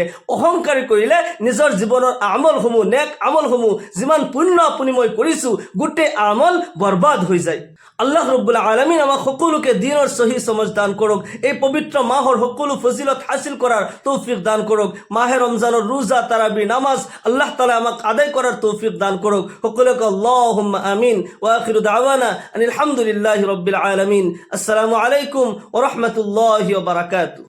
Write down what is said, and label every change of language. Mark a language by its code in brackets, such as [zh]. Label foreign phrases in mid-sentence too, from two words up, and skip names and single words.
[as] অহংকাৰী কৰিলে নিজৰ জীৱনৰ আমলসমূহ, নেক আমলসমূহ, যিমান পুণ্য আপুনি মই কৰিছোঁ, গোটেই আমল বৰবাদ হৈ যায়। আল্লাহ [ar] رب العالمين [as] আমাক সকলোকে দিনৰ সহি সমজ দান কৰক। এই পবিত্ৰ মাহৰ সকলো ফজিলত হাসিল কৰাৰ তৌফিক দান কৰক। মাহে ৰমজানৰ ৰোজা, তাৰাবি, নামাজ আল্লাহ তাআলা আমাক আদায় কৰাৰ তৌফিক দান কৰক। [ar] সকলোকে اللهم آمين. وآخر دعوانا أن الحمد لله رب العالمين. السلام عليكم ورحمة الله وبركاته.